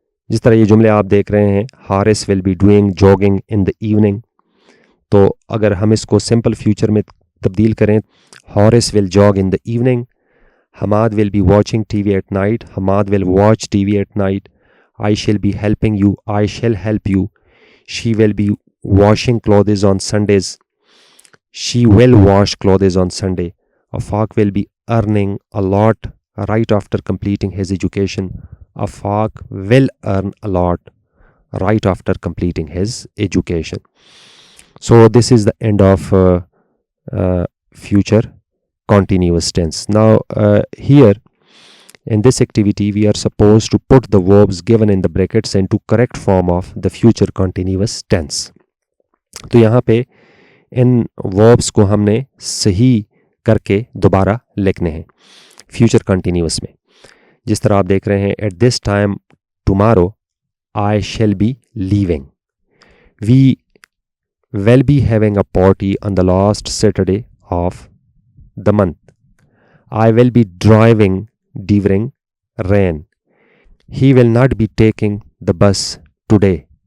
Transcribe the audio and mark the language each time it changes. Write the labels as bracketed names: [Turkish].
[Urdu] جس طرح یہ جملے آپ دیکھ رہے ہیں، [English] Haris will be doing jogging in the evening, [Urdu] تو اگر ہم اس کو سمپل فیوچر میں تبدیل کریں، [English] Haris will jog in the evening, Hammad will be watching TV at night, Hammad will watch TV at night, I shall be helping you, I shall help you, she will be washing clothes on Sundays, she will wash clothes on Sunday, Afaq will be earning a lot right after completing his education, Afaq will earn a lot right after completing his education. So this is the end of future continuous tense. Now here in this activity we are supposed to put the verbs given in the brackets into correct form of the future continuous tense. [Urdu] تو یہاں پہ ان verbs کو ہم نے صحیح کر کے دوبارہ لکھنے ہیں فیوچر کنٹینیوس میں. جس طرح آپ دیکھ رہے ہیں [English] at this time tomorrow I shall be leaving, we will be having a party on the last Saturday of the month, I will be driving during rain, he will not be taking the bus today,